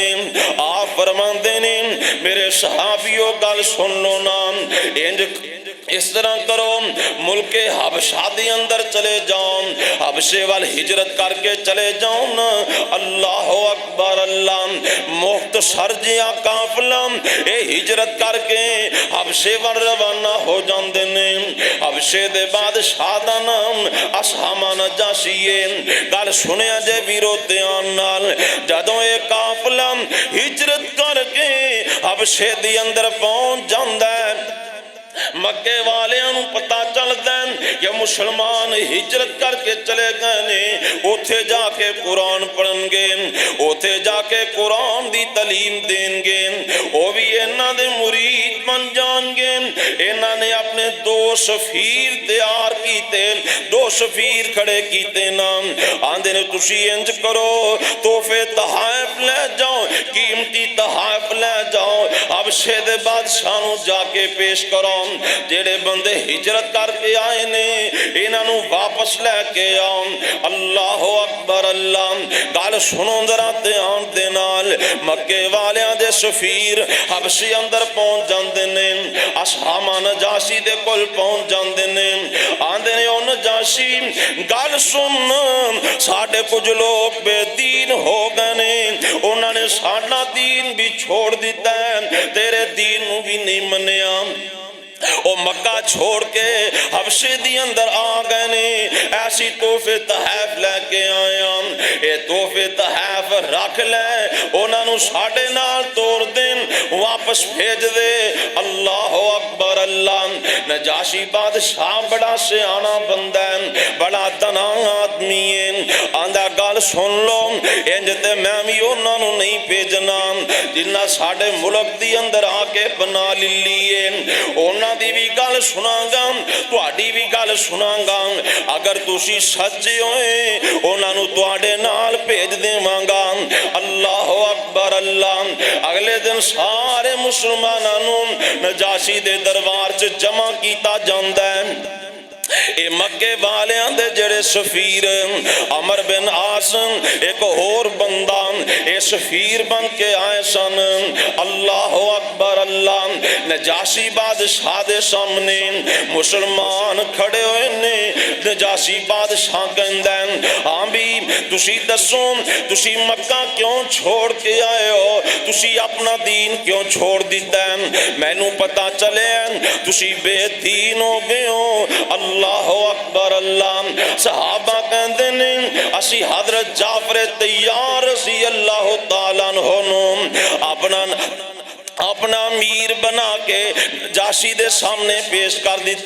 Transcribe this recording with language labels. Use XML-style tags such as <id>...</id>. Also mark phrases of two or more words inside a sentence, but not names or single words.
<pa>آپ فرماندے نے میرے صحابیوں گل سن لو نا، انج اس طرح کرو، ملک حبشہ دے اندر چلے جاؤ، حبشے وال ہجرت کر کے چلے جاؤ نا۔</pa> <ar>اللہ اکبر اللہ۔</ar> <pa>مختصر جیا قافلہ اے ہجرت کر کے حبشے وال روانہ ہو جاندے نے۔ حبشے دے بادشاہ دا نام اصحامہ نجاشی ہے۔ گل سنیا جے ویرو دھیان نال، جدوں اے قافلہ ہجرت کر کے حبشے دے اندر پہنچ جاندا ہے، مکے والیاں نوں پتہ چلدا ہے کہ مسلمان ہجرت کر کے چلے گئے نے، اوتھے جا کے قرآن پڑھن گے، اوتھے جا کے قرآن دی تعلیم دیں گے، او بھی انہاں دے مرید بن جان گے۔ انہاں نے اپنے 2 سفیر تیار کیتے، 2 سفیر کھڑے کیتے نام، آندے نے تسی انج کرو، تحفے تحائف لے جاؤ، قیمتی تحائف لے جاؤ، حبشے دے بادشاہ نوں جا کے پیش کرو، جڑے بندے ہجرت کر کے آئے نے انہاں نوں واپس لے کے آؤ۔</pa> <ar>اللہ اکبر اللہ۔</ar> <pa>گل سنو ذرا دھیان دے نال، مکے والیاں دے سفیر حبشے اندر پہنچ جاندے نے، اصحامہ نجاشی دے کول پہنچ جاندے نے، آندے نے او نجاشی گل سن، ساڈے کچھ لوگ بے دین ہو گئے نے، انہاں نے ساڈا دین بھی چھوڑ دیتا ہے، تیرے دین نوں بھی نہیں منیا، او مکہ چھوڑ کے حبشے دی اندر آ گئے نے، ایسی تحفے تحائف لے کے آیا، اے تحفے تحائف رکھ لے، انہاں نوں ساڈے نال توڑ دین، واپس بھیج دے۔</pa> <ar>اللہ اکبر اللہ۔</ar> <pa>نجاشی بادشاہ بڑا سیانا بندہ ہے، بڑا دنا آدمی ہے، آندا گل سن لو، انج تے میں بھی انہاں نوں نہیں بھیجنا جنہاں ساڈے ملک دی اندر آ کے بنا لیے، انہاں دی بھی گل سناں گا، تہاڈی بھی گل سناں گا، اگر تسی سچے ہوئے انہاں نوں تہاڈے نال بھیج دیواں گا۔</pa> <ar>اللہ اکبر اللہ۔</ar> <pa>اگلے دن سارے مسلماناں نوں نجاشی دے دربار چ جمع کیتا جاندا ہے۔ اے مکے والیاں دے جڑے سفیر عمر بن عاص ایک اور بندہ اے سفیر بن کے آئے سن۔</pa> <ar>اللہ اکبر اللہ۔</ar> <pa>نجاشی بادشاہ دے سامنے مسلمان کھڑے ہوئے نے، نجاشی بادشاہ کہندا ہے ہاں بھی تسی دسو تسی مکہ کیوں چھوڑ کے آئے ہو، تسی اپنا دین کیوں چھوڑ دیتا ہے، مینوں پتہ چلے تسی بے دین ہو گئے ہو۔</pa> <ar>اللہ اکبر اللہ۔</ar> <pa>صحابہ کہندے نے اسی حضرت جعفر طیار</pa> <ar>رضی اللہ تعالیٰ عنہ</ar> <pa>اپنا امیر بنا کے نجاشی دے سامنے پیش کر دیتا۔</pa>